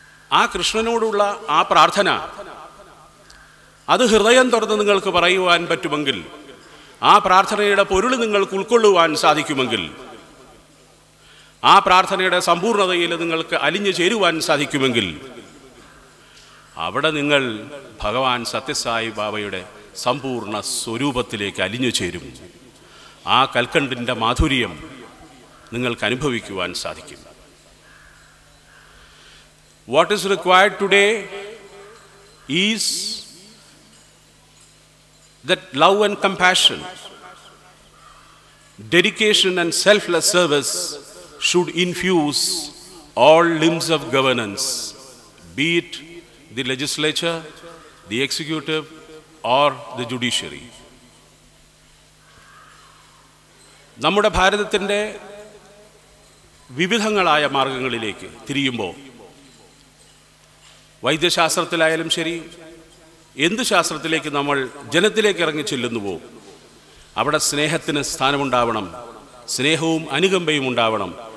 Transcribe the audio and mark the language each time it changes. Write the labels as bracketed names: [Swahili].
[Malayalam] ആ കൃഷ്ണനോടുള്ള ആ പ്രാർത്ഥന, അത് ഹൃദയം തുറന്ന് നിങ്ങൾക്ക് പറയുവാൻ പറ്റുമെങ്കിൽ, ആ പ്രാർത്ഥനയുടെ പൊരുൾ നിങ്ങൾക്ക് ഉൾക്കൊള്ളുവാൻ സാധിക്കുമെങ്കിൽ, ആ പ്രാർത്ഥനയുടെ സമ്പൂർണതയിൽ നിങ്ങൾക്ക് അലിഞ്ഞു ചേരുവാൻ സാധിക്കുമെങ്കിൽ, അവിടെ നിങ്ങൾ ഭഗവാൻ സത്യസായി ബാബയുടെ സമ്പൂർണ്ണ സ്വരൂപത്തിലേക്ക് അലിഞ്ഞു ചേരും. ആ കൽക്കണ്ടിൻ്റെ മാധുര്യം നിങ്ങൾക്ക് അനുഭവിക്കുവാൻ സാധിക്കും. [English] What is required today is that love and compassion, dedication and selfless service should infuse all limbs of governance, be it the legislature, the executive, or the judiciary. [Malayalam] നമ്മുടെ ഭാരതത്തിൻ്റെ വിവിധങ്ങളായ മാർഗങ്ങളിലേക്ക് തിരിയുമ്പോൾ വൈദ്യശാസ്ത്രത്തിലായാലും ശരി, എന്ത് ശാസ്ത്രത്തിലേക്ക് നമ്മൾ ജനത്തിലേക്ക് ഇറങ്ങി ചെല്ലുന്നുവോ അവിടെ സ്നേഹത്തിന് സ്ഥാനമുണ്ടാവണം, സ്നേഹവും അനുകമ്പയും ഉണ്ടാവണം.